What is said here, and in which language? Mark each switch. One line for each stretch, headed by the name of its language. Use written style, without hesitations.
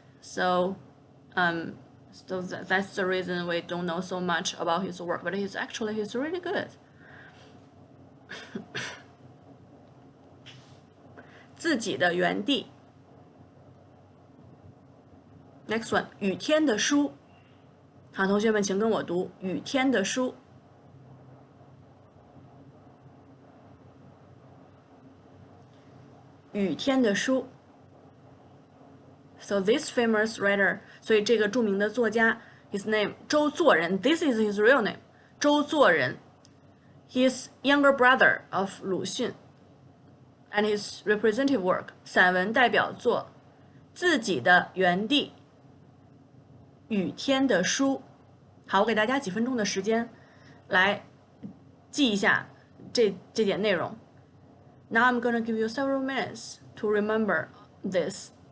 English: So that's the reason we don't know so much about his work. But he's really good.
Chinese: 自己的园地。 Next one， 雨天的书。好，同学们请跟我读雨天的书。雨天的书。
English: So this famous writer，
Chinese: 所以这个著名的作家
English: ，his name 周作人 ，this is his real name， 周作人。 He is younger brother of 鲁迅 ，and his representative work
Chinese: 散文代表作
English: 《自己的园地》《雨天的书》。
Chinese: 好，我给大家几分钟的时间来记一下这点内容。
English: Now I'm gonna give you several minutes to remember this.